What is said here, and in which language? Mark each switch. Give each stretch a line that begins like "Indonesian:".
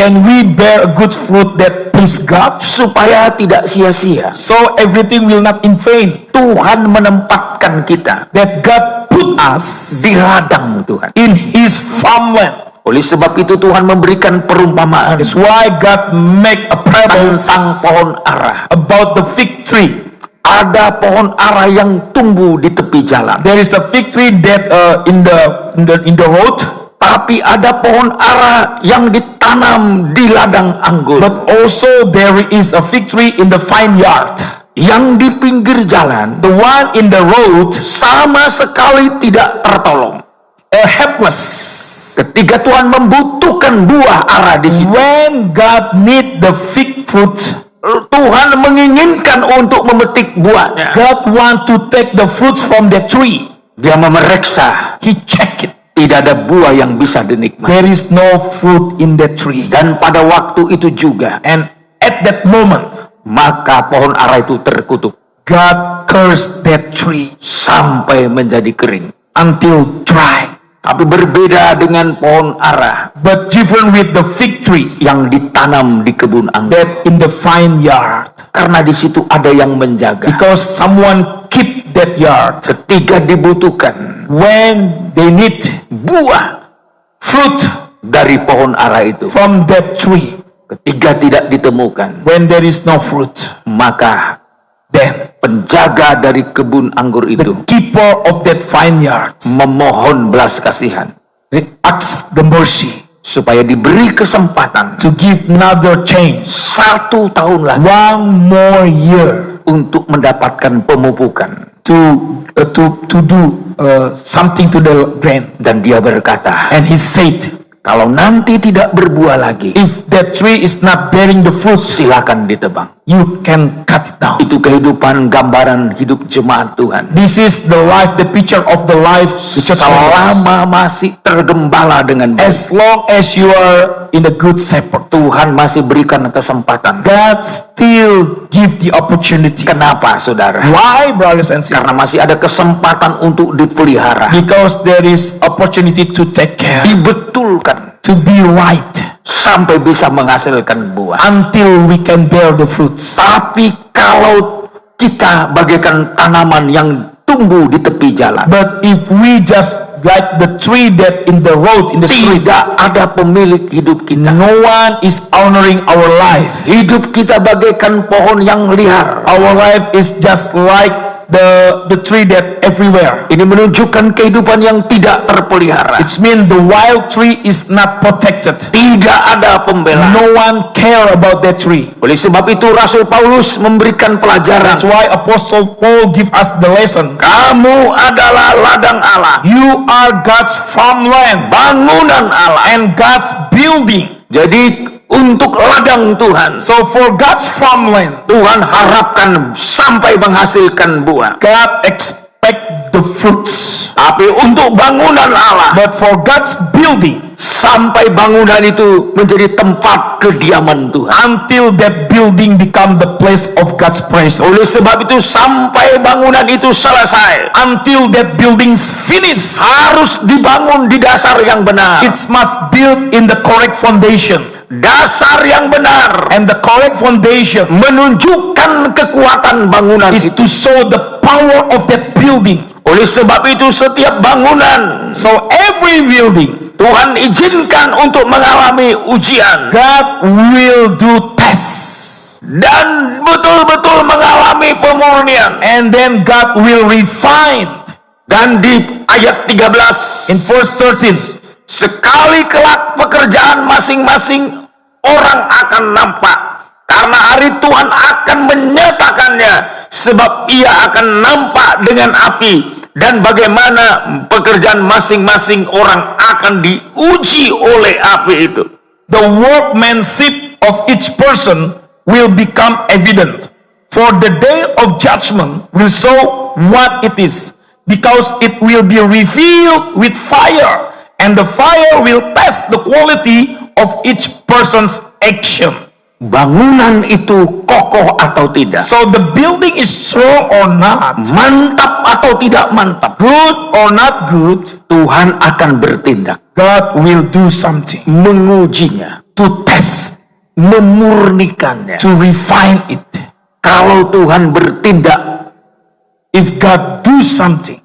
English: Can we bear a good fruit that please God?
Indonesian: supaya tidak sia-sia.
English: So everything will not in vain.
Indonesian: Tuhan menempatkan kita
English: That God put us
Indonesian: di ladang Tuhan.
English: in His farmland.
Indonesian: Oleh sebab itu Tuhan memberikan perumpamaan
English: That's why God make a parable
Indonesian: tentang pohon ara.
English: about the fig tree.
Indonesian: Ada pohon ara yang tumbuh di tepi jalan,
English: There is a fig tree that in the road,
Indonesian: tapi ada pohon ara yang ditanam di ladang anggur,
English: but also there is a fig tree in the vineyard.
Indonesian: yang di pinggir jalan
English: The one in the road,
Indonesian: sama sekali tidak tertolong.
English: helpless.
Indonesian: Ketika Tuhan membutuhkan buah ara di situ,
English: When God need the fig fruit,
Indonesian: Tuhan menginginkan untuk memetik buahnya.
English: God want to take the fruits from the tree.
Indonesian: Dia memeriksa,
English: He check it.
Indonesian: tidak ada buah yang bisa dinikmati.
English: There is no fruit in the tree.
Indonesian: Dan pada waktu itu juga,
English: And at that moment,
Indonesian: maka pohon ara itu terkutuk
English: God cursed that tree
Indonesian: sampai menjadi kering.
English: until dry.
Indonesian: Tapi berbeda dengan pohon ara
English: But different with the fig tree
Indonesian: yang ditanam di kebun anggur,
English: that in the vineyard,
Indonesian: karena di situ ada yang menjaga.
English: because someone keep that yard.
Indonesian: Ketika dibutuhkan
English: When they need
Indonesian: buah
English: fruit
Indonesian: dari pohon ara itu,
English: from that tree,
Indonesian: ketika tidak ditemukan,
English: when there is no fruit,
Indonesian: maka
English: then
Indonesian: penjaga dari kebun anggur itu
English: the keeper of that vineyard
Indonesian: memohon belas kasihan
English: asks the mercy
Indonesian: supaya diberi kesempatan
English: to give another chance,
Indonesian: 1 tahun lagi
English: one more year,
Indonesian: untuk mendapatkan pemupukan.
English: to do something to the ground.
Indonesian: Dan dia berkata,
English: And he said,
Indonesian: kalau nanti tidak berbuah lagi,
English: if that tree is not bearing the fruit,
Indonesian: silakan ditebang.
English: you can cut it down.
Indonesian: Itu kehidupan gambaran hidup jemaat Tuhan.
English: This is the life, the picture of the life, the church members.
Indonesian: Selama masih tergembala dengan baik,
English: As long as you are in a good shepherd,
Indonesian: Tuhan masih berikan kesempatan.
English: God still give the opportunity.
Indonesian: Kenapa, saudara?
English: Why, brothers and
Indonesian: Karena
English: sisters?
Indonesian: masih ada kesempatan untuk dipelihara,
English: Because there is opportunity to take care,
Indonesian: dibetulkan,
English: to be right,
Indonesian: sampai bisa menghasilkan buah.
English: until we can bear the fruits.
Indonesian: Tapi kalau kita bagaikan tanaman yang tumbuh di tepi jalan,
English: But if we just like the tree that in the road, in the street.
Indonesian: Tidak ada pemilik hidup kita.
English: No one is honoring our life.
Indonesian: Hidup kita bagaikan pohon yang liar.
English: Our life is just like the tree that everywhere.
Indonesian: Ini menunjukkan kehidupan yang tidak terpelihara.
English: It means the wild tree is not protected.
Indonesian: Tidak ada pembela.
English: No one care about that tree.
Indonesian: Oleh sebab itu Rasul Paulus memberikan pelajaran.
English: That's why Apostle Paul give us the lesson.
Indonesian: Kamu adalah ladang Allah.
English: You are God's farmland,
Indonesian: Bangunan Allah.
English: and God's building.
Indonesian: Jadi untuk ladang Tuhan,
English: So for God's farmland,
Indonesian: Tuhan harapkan sampai menghasilkan buah.
English: God expect the fruits.
Indonesian: Tapi untuk bangunan Allah,
English: But for God's building,
Indonesian: sampai bangunan itu menjadi tempat kediaman Tuhan.
English: until that building become the place of God's presence,
Indonesian: Oleh sebab itu sampai bangunan itu selesai,
English: until that building's finished,
Indonesian: harus dibangun di dasar yang benar.
English: it must build in the correct foundation.
Indonesian: Dasar yang benar
English: And the correct foundation
Indonesian: menunjukkan kekuatan bangunan
English: is
Indonesian: itu.
English: to show the power of that building.
Indonesian: Oleh sebab itu setiap bangunan
English: So every building,
Indonesian: Tuhan izinkan untuk mengalami ujian
English: God will do tests.
Indonesian: dan betul-betul mengalami pemurnian.
English: And then God will refine.
Indonesian: Dan di ayat 13,
English: In verse 13,
Indonesian: sekali kelak pekerjaan masing-masing orang akan nampak, karena hari Tuhan akan menyatakannya, sebab ia akan nampak dengan api, dan bagaimana pekerjaan masing-masing orang akan diuji oleh api itu.
English: the workmanship of each person will become evident, for the day of judgment will show what it is, because it will be revealed with fire, and the fire will test the quality of each person's action.
Indonesian: Bangunan itu kokoh atau tidak,
English: So the building is strong or not,
Indonesian: mantap atau tidak mantap,
English: good or not good,
Indonesian: Tuhan akan bertindak,
English: God will do something
Indonesian: mengujinya,
English: to test,
Indonesian: memurnikannya.
English: to refine it.
Indonesian: Kalau Tuhan bertindak,
English: If God do something